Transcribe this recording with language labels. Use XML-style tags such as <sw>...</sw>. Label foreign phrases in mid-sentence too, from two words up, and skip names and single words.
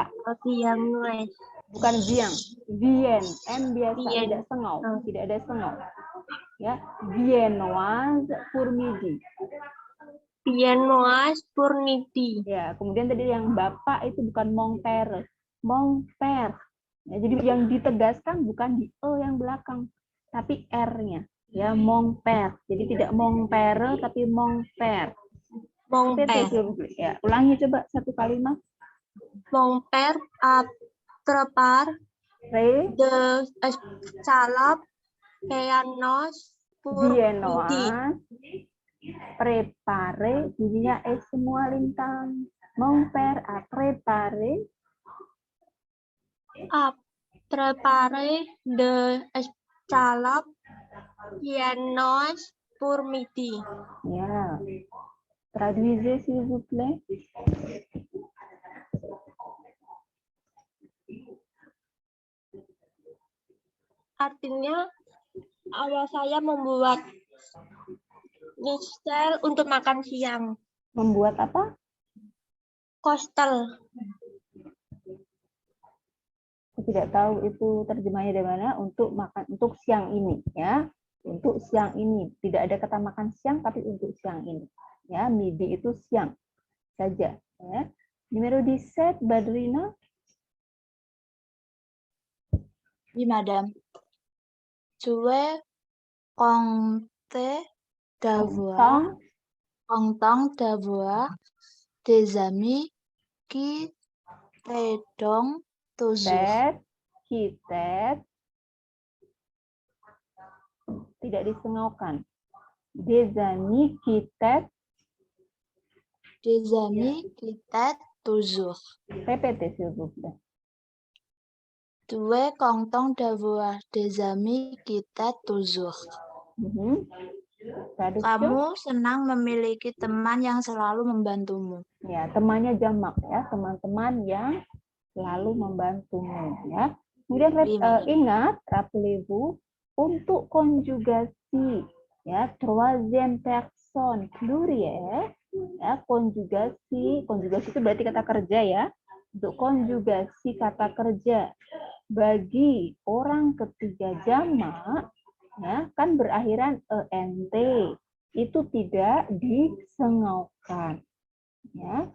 <fr>Viennoise.</fr> <id>Bukan vieng, vien, n biasa, tidak sengau, tidak ada sengau. Ya,</id> <fr>viennoise pour midi. Viennoise pour midi.</fr> <id>Ya, kemudian tadi yang Bapak itu bukan</id> <fr>mon père.</fr> <id>Ya, jadi yang ditegaskan bukan di e yang belakang, tapi r-nya. Ya,</id> <fr>mon père.</fr> <id>Jadi tidak</id> <fr>mon père</fr> <id>tapi</id> <fr>mon père. Mon père.</fr> <id>Ya, ulangi coba satu kalimat.</id> <fr>Mon père a préparé de escalope viennoise pour midi. Préparé,</fr> <id>bunyinya semua Lintang.</id> <fr>Mon père a préparé de escalope viennoise pour midi.</fr> <id>Ya.</id> <fr>Traduisez s'il vous plaît.</fr> <id>Artinya, ayah saya membuat mistel untuk makan siang. Membuat apa? Kostel. Saya tidak tahu itu terjemahnya dari mana. Untuk makan untuk siang ini, ya. Untuk siang ini tidak ada kata makan siang, tapi untuk siang ini, ya. Midi itu siang saja. Ya. Numero 17, Badrina.</id> <fr>Oui, madame. Je compte d'avoir des amis qui t'aident toujours.</fr> <id>Kitet tidak disengaukan.</id> <fr>Des amis kitet. Des amis qui t'aident toujours. Répétez s'il vous plaît. Tu es content d'avoir des amis qui t'aident toujours.</fr> <id>Kamu senang memiliki teman yang selalu membantumu. Ya, temannya jamak ya, teman-teman yang selalu membantumu ya. Kemudian ingat,</id> <fr>rappelez-vous,</fr> <id>untuk konjugasi ya,</id> <fr>troisième personne pluriel</fr> <id>ya, konjugasi itu berarti kata kerja ya. Untuk konjugasi kata kerja bagi orang ketiga jamak ya, kan berakhiran ent, itu tidak disengaukan ya.</id>